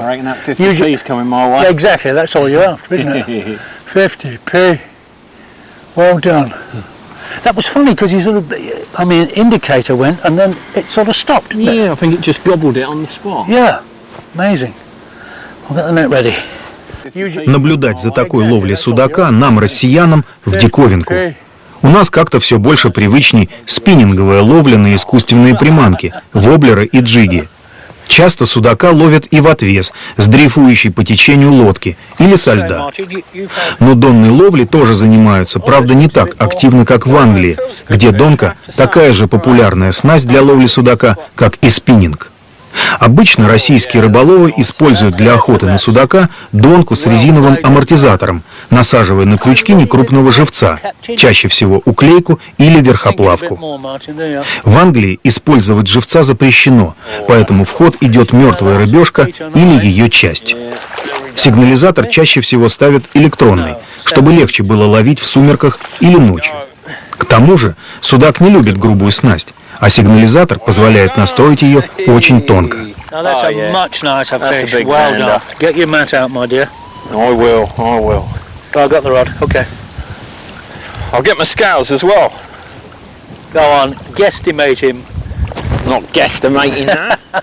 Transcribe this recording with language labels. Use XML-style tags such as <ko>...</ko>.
<en>I reckon that 50p's coming my way. Yeah, exactly, that's all you're after, isn't it? 50p. Well done. That was funny because he sort of, indicator went and then it sort of stopped, didn't it? Yeah, I think it just gobbled it on the spot. Yeah, amazing. I'll get the net ready.</en> <ru>Наблюдать за такой ловлей судака нам, россиянам, в диковинку. У нас как-то все больше привычней спиннинговая ловля на искусственные приманки, воблеры и джиги. Часто судака ловят и в отвес, с дрейфующей по течению лодки или со льда. Но донной ловлей тоже занимаются, правда, не так активно, как в Англии, где донка такая же популярная снасть для ловли судака, как и спиннинг. Обычно российские рыболовы используют для охоты на судака донку с резиновым амортизатором, насаживая на крючки некрупного живца, чаще всего уклейку или верхоплавку. В Англии использовать живца запрещено, поэтому в ход идет мертвая рыбешка или ее часть. Сигнализатор чаще всего ставят электронный, чтобы легче было ловить в сумерках или ночью. К тому же судак не любит грубую снасть, а сигнализатор позволяет настроить ее очень тонко.</ru> <en>Now that's a much nicer fish. Well done. Get your mat out, my dear. I will. Oh, I've got the rod. Okay. I'll get my scales as well. Go on. Guesstimate him. Not guesstimating that.</en>